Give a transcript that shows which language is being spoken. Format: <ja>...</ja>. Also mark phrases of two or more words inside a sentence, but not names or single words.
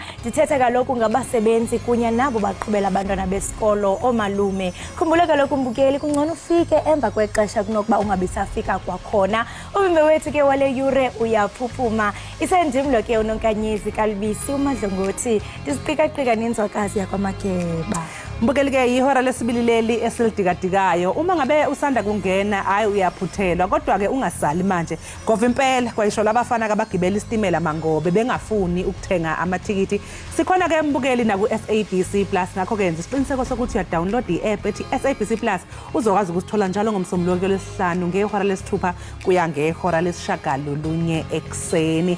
<xh>Ndithetha kaloku ngabasebenzi kunye nabo baqhubela abantwana besikolo, oomalume. Khumbula kaloku mbukeli kungcono ufike emva kwexesha kunokuba ungabisafika kwakhona. Umbe wethu ke wale yure uyaphuphuma. Isendim lo ke unonkanyezi kalibisi umadlongothi ndisiqika-qika nenzwakazi yakwamageba.</xh> <zu>Mbukeli ke ihora lesibili leli esilidikadikayo. Uma ngabe usanda kungena hayi uyaphuthelwa kodwa ke ungasali manje ngoba impela kwayisho labafana kabagibela isitimela mangobe bengafuni ukuthenga amathikiti. Sikhona ke mbukeli na ku SABC Plus ngakho ke yenza isiqiniseko sokuthi uya-download i-app ethi SABC Plus uzokwazi ukusithola njalo ngomsombuluko lesihlanu ngehora lesithupha kuya ngehora lesishagalolunye ekseni.</zu>